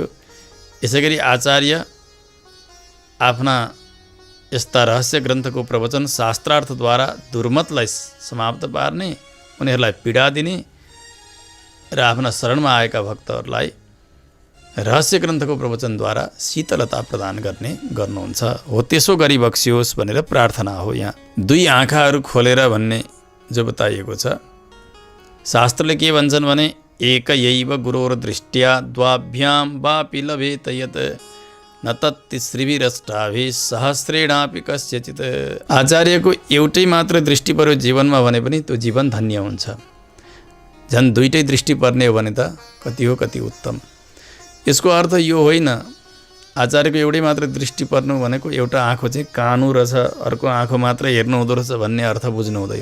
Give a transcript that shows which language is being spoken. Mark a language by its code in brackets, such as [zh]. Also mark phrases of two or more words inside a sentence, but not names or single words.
[ne] यसैगरी आचार्य आफ्ना यस्ता रहस्य ग्रन्थको प्रवचन शास्त्रार्थद्वारा दुर्मतलाई समाप्त पार्ने, उनीहरूलाई पीडा दिने र आफ्ना शरणमा आएका भक्तहरूलाई रहस्य ग्रन्थको प्रवचनद्वारा शीतलता प्रदान गर्नुहुन्छ। हो त्यसो गरी बक्सियोस् भनेर प्रार्थना हो। यहाँ दुई आँखाहरू खोलेर भन्ने जो बताइएको छ, शास्त्रले के भन्छन् भने [sa] एकयैव गुरोर दृष्ट्या द्वाभ्यां वापि लभेत यत् न तत्तिसृभिरष्टाभि सहस्रेणापि कस्यचित्। [ne] आचार्यको एउटै मात्र दृष्टि पर्यो जीवनमा भने पनि त्यो जीवन धन्य हुन्छ। झन् दुईटै दृष्टि पर्ने हो भने त कति हो कति उत्तम। यसको अर्थ यो होइन आचार्यको एउटै मात्र दृष्टि पर्नु भनेको एउटा आँखो चाहिँ कानु रहेछ, अर्को आँखो मात्र हेर्नु हुँदो रहेछ भन्ने अर्थ बुझ्नु हुँदैन।